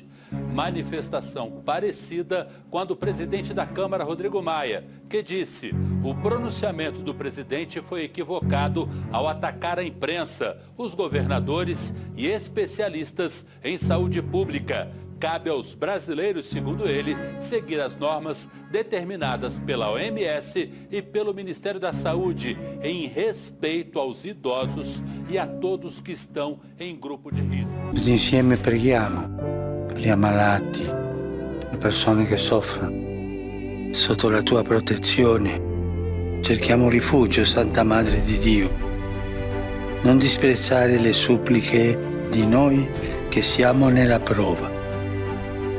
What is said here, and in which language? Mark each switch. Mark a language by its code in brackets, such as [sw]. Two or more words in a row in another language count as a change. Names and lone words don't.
[pt] Manifestação parecida com a do presidente da Câmara, Rodrigo Maia, que disse: o pronunciamento do presidente foi equivocado ao atacar a imprensa, os governadores e especialistas em saúde pública. Cabe aos brasileiros, segundo ele, seguir as normas determinadas pela OMS e pelo Ministério da Saúde em respeito aos idosos e a todos que estão em grupo de risco. [it] Tutti insieme preghiamo per gli ammalati, le persone che soffrono. Sotto la tua protezione cerchiamo rifugio, Santa Madre di Dio. Non disprezzare le suppliche di noi che siamo nella prova.